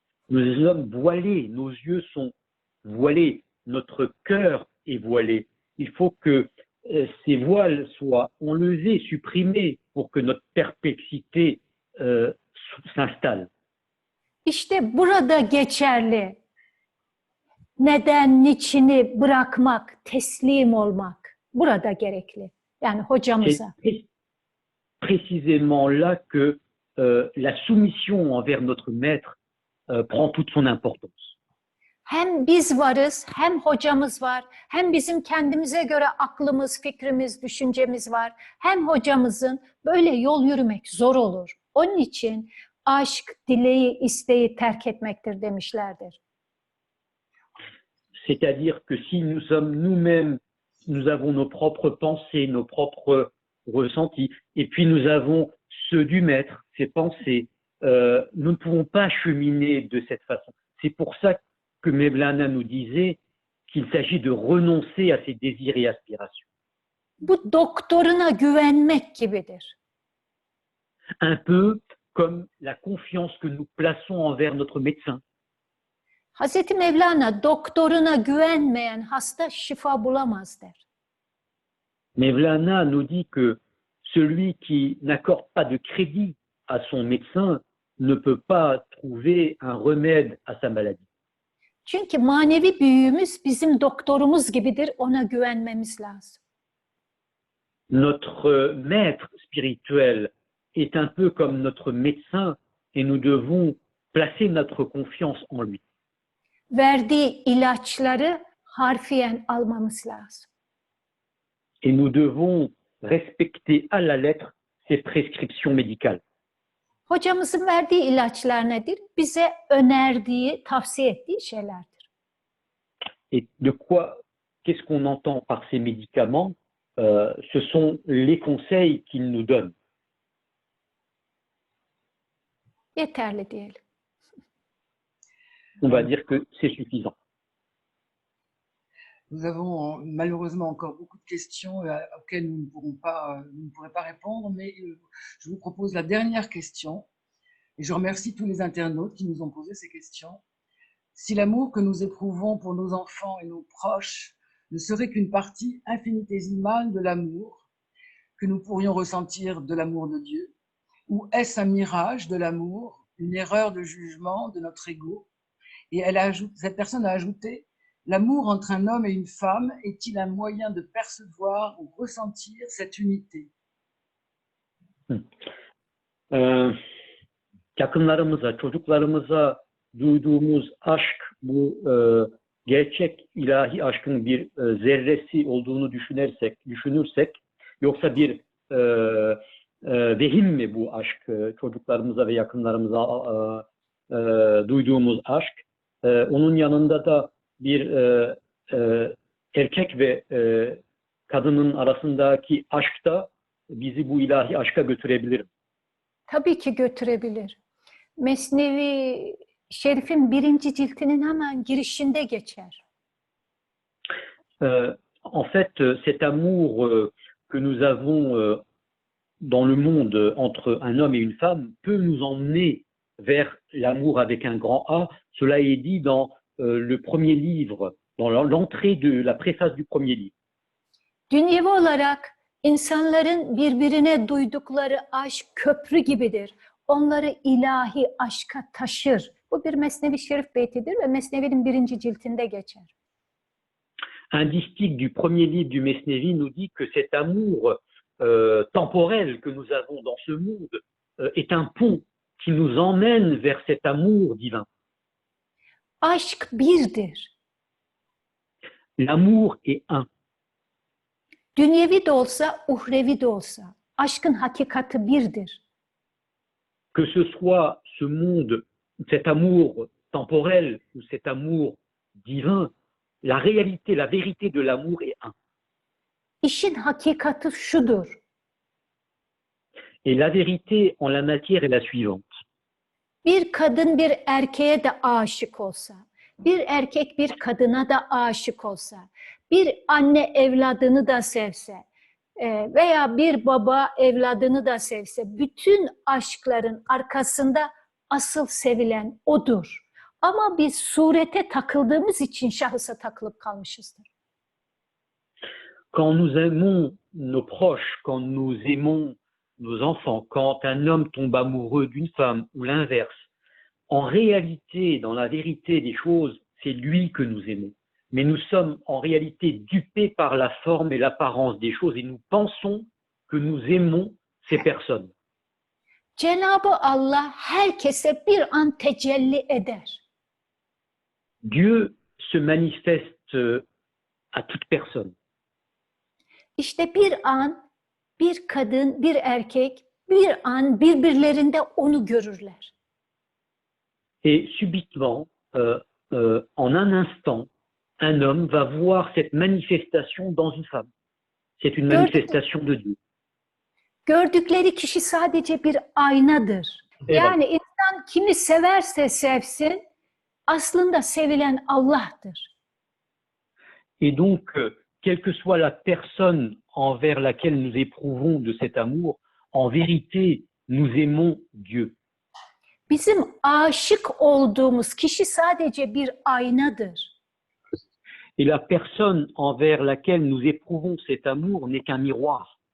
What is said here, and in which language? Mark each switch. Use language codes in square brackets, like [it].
[fr] Nous sommes voilés, nos yeux sont voilés, notre cœur est voilé. Il faut que ces voiles soient enlevés, supprimés pour que notre perplexité s'installe. [tr] İşte burada geçerli. Neden, niçini bırakmak, teslim olmak burada gerekli. Yani hocamıza. [fr] C'est précisément là que la soumission envers notre maître prend toute son importance. [tr] Hem biz varız, hem hocamız var, hem bizim kendimize göre aklımız, fikrimiz, düşüncemiz var. Hem hocamızın böyle yol yürümek zor olur. Onun için aşk, dileği, isteği terk etmektir demişlerdir. [fr] C'est-à-dire que si nous sommes nous-mêmes, nous avons nos propres pensées, nos propres ressentis, et puis nous avons ceux du maître, ses pensées, nous ne pouvons pas cheminer de cette façon. C'est pour ça que Mevlana nous disait qu'il s'agit de renoncer à ses désirs et aspirations. [tr] Bu doktoruna güvenmek gibidir. [fr] Un peu comme la confiance que nous plaçons envers notre médecin. [tr] Hazreti Mevlana doktoruna güvenmeyen hasta şifa bulamaz der. [fr] Mevlana nous dit que celui qui n'accorde pas de crédit à son médecin ne peut pas trouver un remède à sa maladie. [tr] Çünkü manevi büyüğümüz bizim doktorumuz gibidir, ona güvenmemiz lazım. [fr] Notre maître spirituel est un peu comme notre médecin et nous devons placer notre confiance en lui. [tr] Verdiği ilaçları harfiyen almamız lazım. [fr] Et nous devons respecter à la lettre ses prescriptions médicales. [tr] Hocamızın verdiği ilaçlar nedir? Bize önerdiği, tavsiye ettiği şeylerdir. [fr] Et de quoi, qu'est-ce qu'on entend par ces médicaments? Ce sont les conseils qu'il nous donne. [tr] Yeterli diyelim. [fr] On va dire que c'est suffisant. Nous avons malheureusement encore beaucoup de questions auxquelles nous ne pourrons pas répondre, mais je vous propose la dernière question. Et je remercie tous les internautes qui nous ont posé ces questions. Si l'amour que nous éprouvons pour nos enfants et nos proches ne serait qu'une partie infinitésimale de l'amour que nous pourrions ressentir de l'amour de Dieu, ou est-ce un mirage de l'amour, une erreur de jugement de notre ego? Et cette personne a ajouté: l'amour entre un homme et une femme est-il un moyen de percevoir ou ressentir cette unité? [tr] Yakınlarımıza, çocuklarımıza duyduğumuz aşk, bu gerçek ilahi aşkın bir zerresi olduğunu düşünürsek, yoksa bir vehim mi bu aşk, çocuklarımıza ve yakınlarımıza duyduğumuz aşk? Onun yanında da bir erkek ve kadının arasındaki aşk da bizi bu ilahi aşka götürebilir. Tabii ki götürebilir. Mesnevi Şerif'in 1. ciltinin hemen girişinde geçer. [fr] En fait, cet amour que nous avons dans le monde entre un homme et une femme peut nous emmener vers l'amour avec un grand A. Cela est dit dans le premier livre, dans l'entrée de la préface du premier livre. [tr] Dünyevi olarak insanların birbirine duydukları aşk köprü gibidir. Onları ilahi aşka taşır. Bu bir Mesnevi Şerif beytidir ve Mesnevi'nin 1. ciltinde geçer. [fr] Un distique du premier livre du Mesnevi nous dit que cet amour temporel que nous avons dans ce monde est un pont qui nous emmène vers cet amour divin. [tr] Aşk birdir. [fr] L'amour est un. [tr] Dünyevi de olsa, uhrevi de olsa. Aşkın hakikati birdir. [fr] Que ce soit ce monde, cet amour temporel ou cet amour divin, la réalité, la vérité de l'amour est un. [tr] İşin hakikati şudur. [fr] Et la vérité en la matière est la suivante. [tr] bir kadın bir erkeğe de aşık olsa, bir erkek bir kadına da aşık olsa, bir anne evladını da sevse veya bir baba evladını da sevse, bütün aşkların arkasında asıl sevilen odur. Ama biz surete takıldığımız için şahısa takılıp kalmışızdır. [fr] Quand nous aimons nos proches, quand nous aimons nos enfants, quand un homme tombe amoureux d'une femme ou l'inverse, en réalité, dans la vérité des choses, c'est lui que nous aimons. Mais nous sommes en réalité dupés par la forme et l'apparence des choses et nous pensons que nous aimons ces personnes. [tr] Cenab-ı Allah herkese bir an tecelli eder. [fr] Dieu se manifeste à toute personne. [tr] İşte bir an bir kadın, bir erkek bir an birbirlerinde onu görürler. [fr] Et subitement, en un instant, un homme va voir cette manifestation dans une femme. C'est une manifestation de Dieu. [tr] Gördükleri kişi sadece bir aynadır. Evet. Yani insan kimi severse sevsin, aslında sevilen Allah'tır. [fr] Et donc, quelle que soit la personne envers laquelle nous éprouvons de cet amour, en vérité, nous aimons Dieu. [tr] Bizim aşık olduğumuz kişi sadece bir aynadır. [fr] Et la personne envers laquelle nous éprouvons cet amour n'est qu'un miroir.